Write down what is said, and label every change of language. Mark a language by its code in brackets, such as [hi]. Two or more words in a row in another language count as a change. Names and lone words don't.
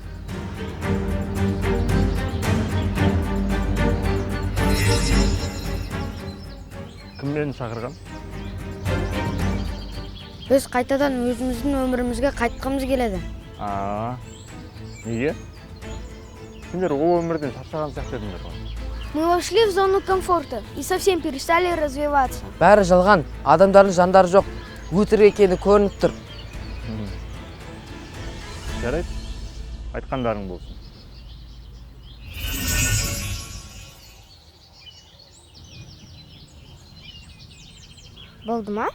[kk] Кім мені шақырған? Біз қайтадан өзіміздің өмірімізге қайтқымыз келеді. Неге? Сендер ол өмірден шаршаған сияқты едіңдер ғой. [ru] Мы вошли в зону комфорта и совсем перестали развиваться. [kk] Бәрі жалған, адамдардың жандары жоқ. Өтірік екені көрініп тұр. Жарайды, айтқандарың болсын. Болды ма?